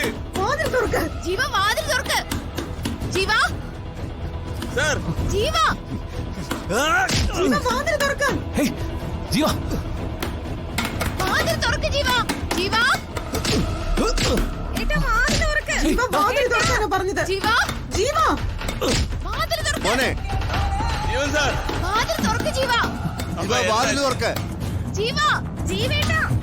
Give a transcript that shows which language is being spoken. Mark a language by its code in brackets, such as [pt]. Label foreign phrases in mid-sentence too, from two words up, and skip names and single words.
[ml] ജീവ വാതിൽ തുറക്ക്. ജീവ சார், ஜீவா വാതിൽ തുറക്ക. ஜீவா വാതിൽ തുറക്ക് ജീവ ജീവ ഏട്ടാ വാതിൽ തുറക്ക് ജീവ വാതിൽ തുറക്കാനാ പറഞ്ഞത്. ജീവ ജീവ വാതിൽ തുറക്ക് മോനെ ജീവൻ സാർ വാതിൽ തുറക്ക് ജീവ ജീവ വാതിൽ തുറക്ക് ജീവ ജീവേട്ടാ